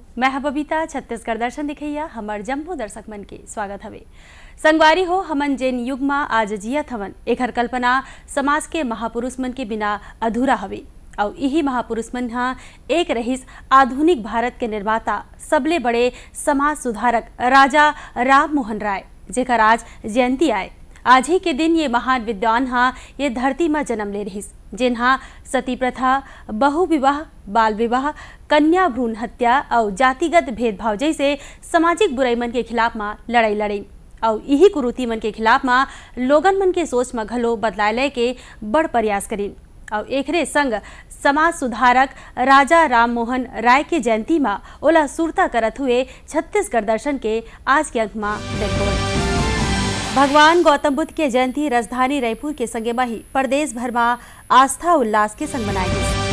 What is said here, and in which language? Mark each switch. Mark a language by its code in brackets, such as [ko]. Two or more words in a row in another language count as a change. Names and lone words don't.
[hne] मैं बबीता छत्तीसगढ़ दर्शन दिखैया हमार जम्मू दर्शक मन के स्वागत हवे। संगवारी हो, हमन जेन युग में आज जियत हवन एकर कल्पना समाज के महापुरुष मन के बिना अधूरा हवे और यही महापुरुष मन हा एक रहीस आधुनिक भारत के निर्माता सबले बड़े समाज सुधारक राजा राम मोहन राय, जेकर आज जयंती आए। आज ही के दिन ये महान विद्वान हा ये धरती में जन्म ले रहीस, जिन्हा सती प्रथा, बहु विवाह, बाल विवाह, कन्या भ्रूण हत्या और जातिगत भेदभाव जैसे सामाजिक बुराई मन के खिलाफ में लड़ाई लड़े और यही कुरीति मन के खिलाफ में लोगन मन के सोच में घलो बदलाव ले के बड़ प्रयास करीन और एकरे संग समाज सुधारक राजा राम मोहन राय के जयंती में ओला सुरता करत हुए छत्तीसगढ़ दर्शन के आज के अंक में देखो। भगवान गौतम बुद्ध के जयंती राजधानी रायपुर के संगे में ही प्रदेश भर में आस्था उल्लास के संग मनाई गई।